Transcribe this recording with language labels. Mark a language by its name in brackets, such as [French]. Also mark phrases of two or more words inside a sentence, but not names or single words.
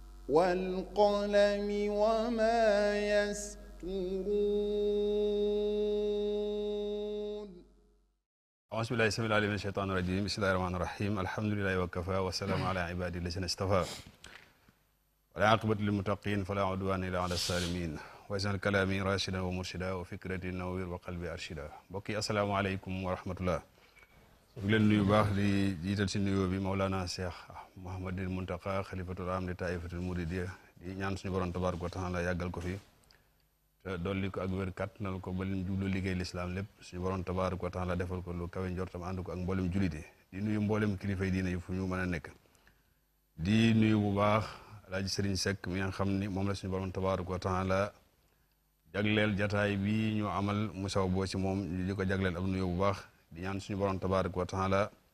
[Arabic] والقلم وما يسطرون أعوذ بالله السميع العليم من الشيطان الرجيم بسم الله الرحمن الرحيم الحمد لله وكفى والسلام على عباده الذين اصطفى والعاقبة للمتقين فلا عدوان إلا على الظالمين واجعل كلامي راشدا ومرشدا وفكرتي نوير وقلبي أرشدا [Wolof] mbokk yi [Arabic] asalaamaaleykum wa [Wolof] rahmatullah ñu ngi leen nuyu baax di jiital si nuyoo bi Mawlana Cheikh Mouhamadul Muntaqa xalifatul am di taifatul muridiyya di ñaan suñu borom [Arabic] تبارك وتعالى [Wolof] yàggal ko fi te dolli ko ak wér kàttanal ko ba lim jublu liggéey lislaam lépp suñu borom [Arabic] تبارك وتعالى [Wolof] defal ko lu kawe njortam ànd ko ak mboolem jullit yi di nuyu mboolem kilifa yi diine yi fu ñu mën a nekk di nuyu bu baax Alaaji Sëriñ Seck mi nga xam ni moom la suñu borom [Arabic] تبارك وتعالى [Wolof] jagleel jataay bi ñu amal mu saw boo ci moom ñu di ko jagleel ab nuyu bu baax di ñaan suñu borom [Arabic] تبارك وتعالى